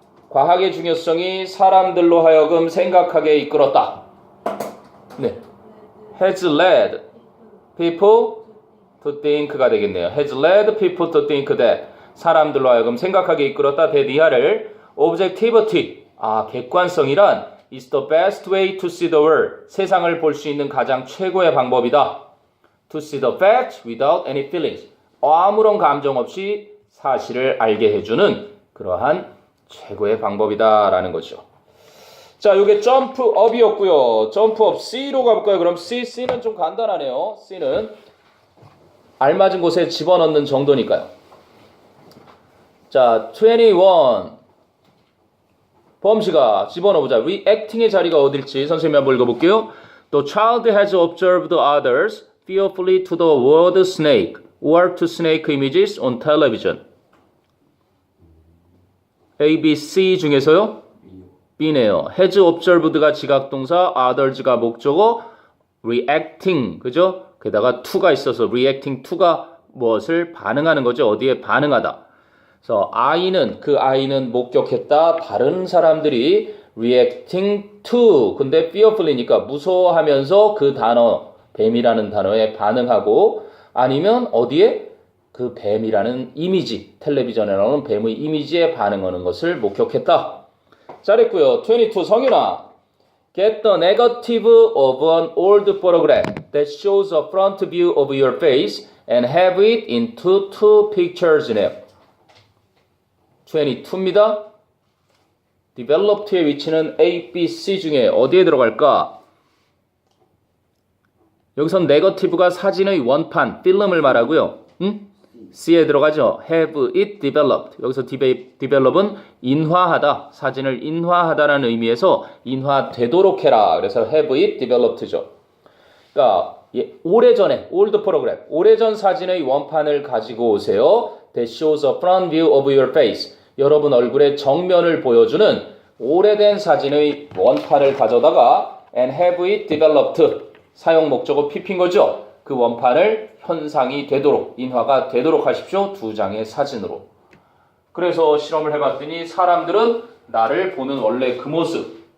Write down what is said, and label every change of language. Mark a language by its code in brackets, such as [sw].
[ko] 과학의 중요성이 사람들로 하여금 생각하게 이끌었다. 네. [en] Has led people to think가 [ko] 되겠네요. [en] Has led people to think that. [ko] 사람들로 하여금 생각하게 이끌었다. 대니하를 objectivity. 객관성이란 [en] is the best way to see the world. [ko] 세상을 볼 수 있는 가장 최고의 방법이다. [en] To see the facts without any feelings. [ko] 아무런 감정 없이 사실을 알게 해주는 그러한 최고의 방법이다라는 거죠. 자, 이게 점프업이었고요. 점프업 C로 가볼까요? 그럼 C는 좀 간단하네요. C는 알맞은 곳에 집어넣는 정도니까요. 자, 21. 범씨가 집어넣어보자. reacting의 자리가 어딜지 선생님이 한번 읽어볼게요. [en] The child has observed others fearfully to the word snake or to snake images on television. [ko] A, B, C 중에서요? B네요. has observed가 지각동사, others가 목적어, reacting, 그죠? 게다가 to가 있어서 reacting to가 무엇을 반응하는 거죠? 어디에 반응하다. 그래서 그 아이는 목격했다. 다른 사람들이 reacting to. 근데 fearfully니까 무서워하면서 그 단어, 뱀이라는 단어에 반응하고 아니면 어디에? 그 뱀이라는 이미지, 텔레비전에 나오는 뱀의 이미지에 반응하는 것을 목격했다. 잘했고요. 22 성윤아. [en] Get the negative of an old photograph that shows a front view of your face and have it into two pictures in it. [ko] 22입니다. developed의 위치는 A, B, C 중에 어디에 들어갈까? 여기선 negative가 사진의 원판, 필름을 말하고요. C에 들어가죠. [en] have it developed. [ko] 여기서 develop은 인화하다, 사진을 인화하다라는 의미에서 인화되도록 해라. 그래서 [en] have it developed죠. [ko] 그러니까 오래전에 old photograph, 오래전 사진의 원판을 가지고 오세요. [en] That shows a front view of your face. [ko] 여러분 얼굴의 정면을 보여주는 오래된 사진의 원판을 가져다가 [en] and have it developed. [ko] 사용 목적어 pp인 거죠. 그 원판을 현상이 되도록, 인화가 되도록 하십시오. 2장의 사진으로. 그래서 실험을 해봤더니 사람들은 나를 보는 원래 그 모습.